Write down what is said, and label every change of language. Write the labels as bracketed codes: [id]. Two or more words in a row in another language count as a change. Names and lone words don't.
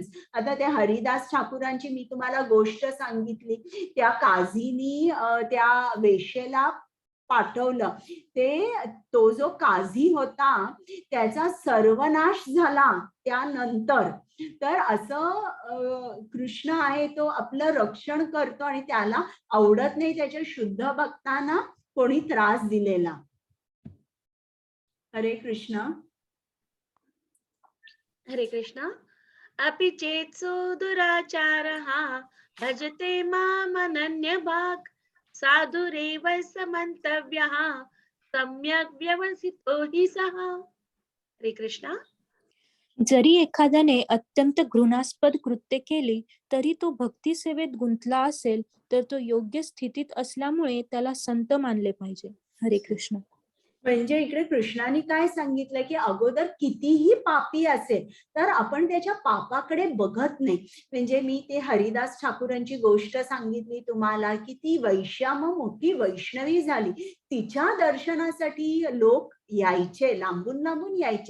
[mr] आता त्या हरिदास ठाकूरांची मी तुम्हाला गोष्ट सांगितली, त्या काझीनी त्या वेश्येला पाठवलं, तो जो काझी होता त्याचा सर्वनाश झाला त्यानंतर. तर असं कृष्ण आहे, तो आपलं रक्षण करतो आणि त्याला आवडत नाही त्याच्या शुद्ध भक्तांना कोणी त्रास दिलेला. हरे कृष्ण. हरे कृष्ण. [sa] अपि चेत्सु दुराचारः भजते मामनन्यभाक् साधुरेव समन्तव्यः सम्यक् व्यवसितो हि सः. [mr] हरे कृष्ण. जरी एखाद्याने अत्यंत घृणास्पद कृत्य केली तरी तो भक्ती सेवेत गुंतला असेल तर तो योग्य स्थितीत असल्यामुळे त्याला संत मानले पाहिजे. हरे कृष्ण. म्हणजे इकडे कृष्णाने काय सांगितलं की अगोदर कितीही पापी असेल तर आपण त्याच्या पापाकडे बघत नाही. म्हणजे मी ते हरिदास ठाकूरांची गोष्ट सांगितली तुम्हाला की ती वैश्या मग मोठी वैष्णवी झाली, तिच्या दर्शनासाठी लोक यायचे, लांबून लांबून यायचे.